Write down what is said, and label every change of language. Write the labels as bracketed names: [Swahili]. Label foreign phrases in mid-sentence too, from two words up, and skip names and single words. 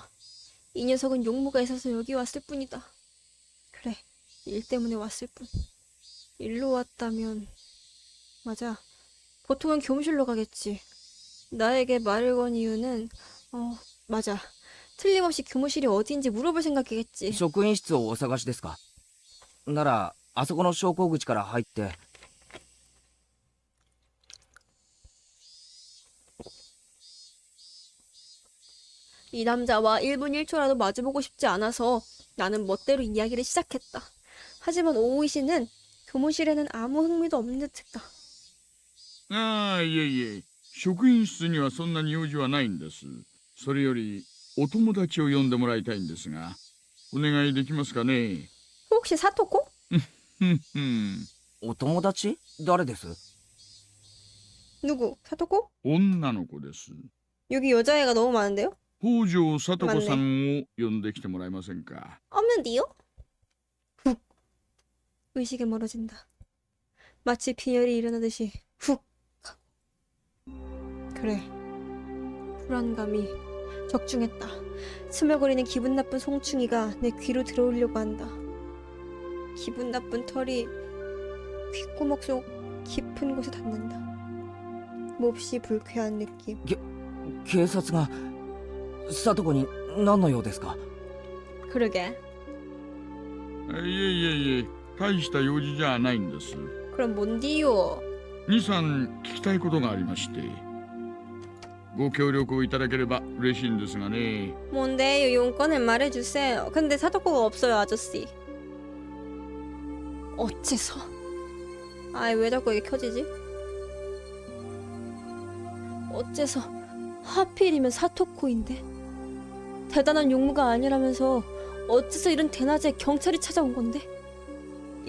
[Korean] 이 녀석은 용무가 있어서 여기 왔을 뿐이다. 그래, 일 때문에 왔을 뿐. 일로 왔다면 맞아. 보통은 교무실로 가겠지. 나에게 말을 건 이유는 맞아. 틀림없이 교무실이 어디인지 물어볼 생각이겠지. [Japanese] 職員室をお探しですか？ならあそこの昇降口から入って。 [Korean] 이 남자와 1분 1초라도 마주보고 싶지 않아서 나는 멋대로 이야기를 시작했다. 하지만 오우이 씨는 교무실에는 아무 흥미도 없는 듯했다. [Japanese] ああ、いえいえ。職員室にはそんなに用事はないんです。それより、お友達を呼んでもらいたいんですが、お願いできますかね。 [Korean] 혹시 사토코? [Japanese] お友達？誰です？ [Korean] 누구? 사토코? [Japanese] 女の子です。 [Korean] 여기 여자애가 너무 많은데요? [Japanese] 北条さと子さんを呼んできてもらえませんか。 [Korean] 없는데요? 훅. 의식에 멀어진다. 마치 빈혈이 일어나듯이 훅. 그래. 불안감이 적중했다. 스며거리는 기분 나쁜 송충이가 내 귀로 들어오려고 한다. 기분 나쁜 털이 귓구멍 속 깊은 곳에 닿는다. 몹시 불쾌한 느낌. [Japanese] 警察がサトコに何の用ですか？ [Korean] 그러게. [Japanese] いえいえいえ、大した用事じゃないんです。 [Korean] 그럼 뭔디요? [Japanese] 2、3 聞きたいことがありまして。ご協力をいただければ嬉しいんですがね。 [Korean] 뭔데요? 용건을 말해주세요. 근데 사토코가 없어요, 아저씨. 어째서? 아이, 왜 자꾸 이게 켜지지? 어째서 하필이면 사토코인데? 대단한 용무가 아니라면서 어째서 이런 대낮에 경찰이 찾아온 건데?